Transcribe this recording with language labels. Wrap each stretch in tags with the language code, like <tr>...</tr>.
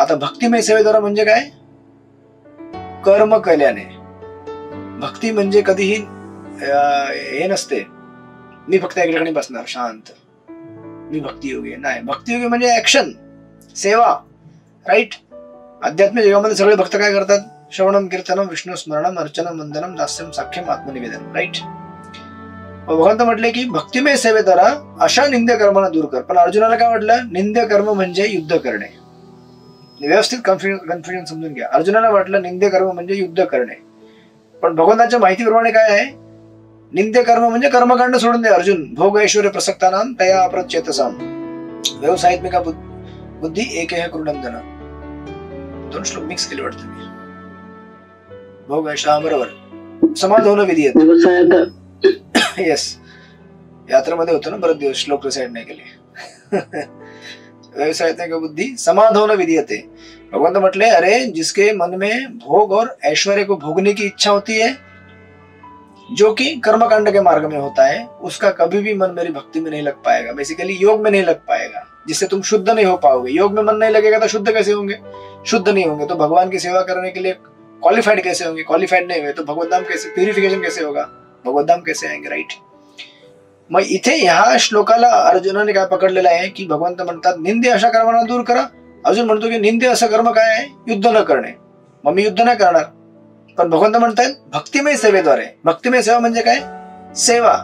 <mr>आता भक्तिमय सेवेद्वारा म्हणजे काय? कर्म केल्याने. भक्ती म्हणजे कधीही हे नसते मी फक्त एका ठिकाणी बसणार शांत, मी भक्तियोगी आहे. नाही, भक्तियोगी म्हणजे ऍक्शन, सेवा. राईट. अध्यात्मिक जगामध्ये सगळे भक्त काय करतात?</mr> <sa>श्रवणम कीर्तनम विष्णू स्मरणम अर्चनम वंदनम दास्यम साख्यम आत्मनिवेदन.</sa> <en>Right.</en> <mr>भगवंत म्हटले की भक्तिमय सेवेद्वारा अशा निंद्य कर्मांना दूर कर. पण अर्जुनाला काय म्हटलं? निंद्य कर्म म्हणजे युद्ध करणे. व्यवस्थित कन्फ्युजन समजून घ्या. अर्जुनाला वाटलं निंद्य कर्म म्हणजे युद्ध करणे, पण भगवंताच्या माहितीप्रमाणे काय आहे? निंद्य कर्म म्हणजे कर्मकांड सोडून दे अर्जुन.</mr> <sa>भोग ऐश्वर्य प्रसक्तानाम तया अप्रचेतसाम व्यवसायत्मिका बुद्धी एक है कृणंदन.</sa> <mr>दोन श्लोक मिक्स केले वाटतं मी.</mr> <sa>भोग ऐशा बरोबर समाधान विधीयते.</sa> <mr>येस, यात्रेमध्ये होतो ना बरेच दिवस, श्लोक रिसाइड नाही केले.</mr> <sa>व्यवसायत्मिका बुद्धी समाधान विधीयते.</sa> <mr>भगवंत म्हटले</mr> <hi>अरे जिसके मन में भोग और ऐश्वर्य को भोगने की इच्छा होती है, जो कि कर्मकांड के मार्ग में होता है, उसका कभी भी मन मेरी भक्ति में नहीं लग पाएगा. बेसिकली योग में नहीं लग पाएगा, जिससे तुम शुद्ध नहीं हो पाओगे. योग में मन नहीं लगेगा तो शुद्ध कैसे होंगे? शुद्ध नहीं होंगे तो भगवान की सेवा करने के लिए क्वालिफाइड कैसे होंगे? क्वालिफाइड नहीं हुए तो भगवत धाम कैसे, प्यूरिफिकेशन कैसे होगा? भगवत धाम कैसे आएंगे? राइट.</hi> <mr>मग इथे ह्या श्लोकाला अर्जुनाने काय पकडलेलं आहे की भगवंत म्हणतात निंदे अशा कर्मांना दूर करा. अर्जुन म्हणतो की निंदे असं कर्म काय आहे? युद्ध न करणे. मग मी युद्ध नाही करणार. पण भगवंत म्हणतात भक्तिमय सेवेद्वारे. भक्तिमय सेवा म्हणजे काय? सेवा.</mr>